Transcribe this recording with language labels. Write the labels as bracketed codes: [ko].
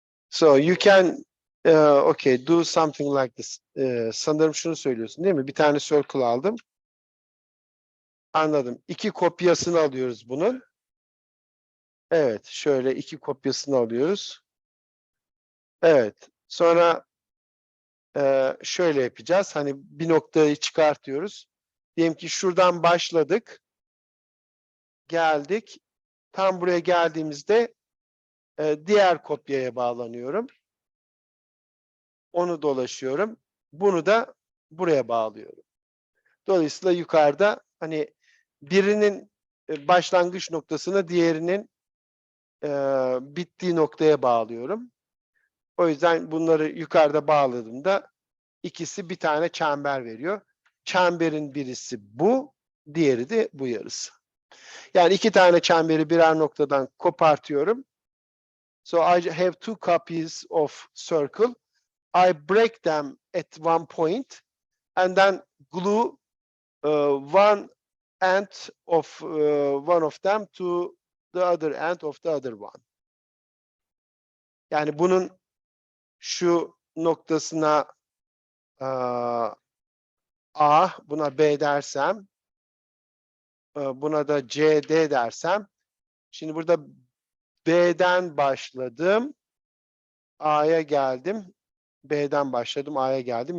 [en] So you can okay, do something like this. [tr] Sanırım şunu söylüyorsun değil mi? Bir tane circle aldım. Anladım. 2 kopyasını alıyoruz bunun. Evet, şöyle 2 kopyasını alıyoruz. Evet. Sonra şöyle yapacağız. Hani bir noktayı çıkartıyoruz. Diyelim ki şuradan başladık. Geldik. Tam buraya geldiğimizde diğer kopyaya bağlanıyorum. Onu dolaşıyorum. Bunu da buraya bağlıyorum. Dolayısıyla yukarıda hani birinin başlangıç noktasını diğerinin bittiği noktaya bağlıyorum. O yüzden bunları yukarıda bağladığımda ikisi bir tane çember veriyor. Çemberin birisi bu, diğeri de bu yarısı. Yani 2 tane çemberi birer noktadan kopartıyorum. [en] So I have 2 copies of circle. I break them at one point and then glue one end of one of them to the other end of the other one. [tr] Yani bunun şu noktasına A, buna B dersem, buna da C, D dersem, şimdi burada B'den başladım, A'ya geldim, B'den başladım, A'ya geldim.